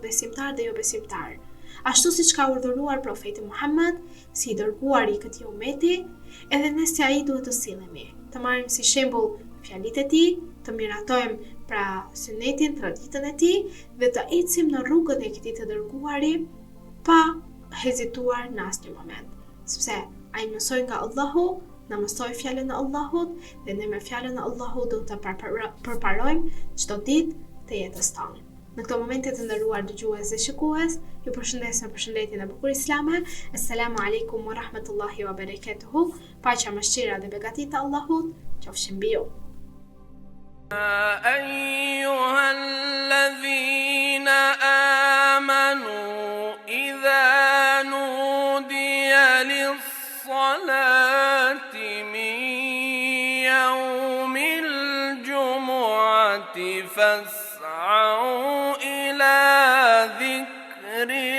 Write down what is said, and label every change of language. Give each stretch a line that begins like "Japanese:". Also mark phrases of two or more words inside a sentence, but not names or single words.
Albanian: besimtar dhe jo besimtar, ashtu siç ka urdhëruar profeti Muhammed, si i dërguari i këtij ummeti, edhe ne si ai duhet të sillemi, të marrim si shembull fjalitë e tij, të miratojmë pra sunetin, traditën e tij dhe të ecim në rrugën e këtij të dërguari pa hezituar në asnjë moment, sepse ai mësoi nga Allahu, na mësoi fjalën e Allahut dhe ne me fjalën e Allahut do të përparojmë çdo ditë të jetës tonë. Në këto momente të nderuar dëgjues dhe shikues, ju përshëndes me përshëndetjen e bukur islame.
Arabic: السلام عليكم ورحمة الله وبركاته.
Albanian: Paqja, mëshira dhe begati të Allahut qofshin mbi ju.
Arabic: أيها الذين آمنوا إذا نودي للصلاة من يوم الجمعة فاسعوا إلى ذكر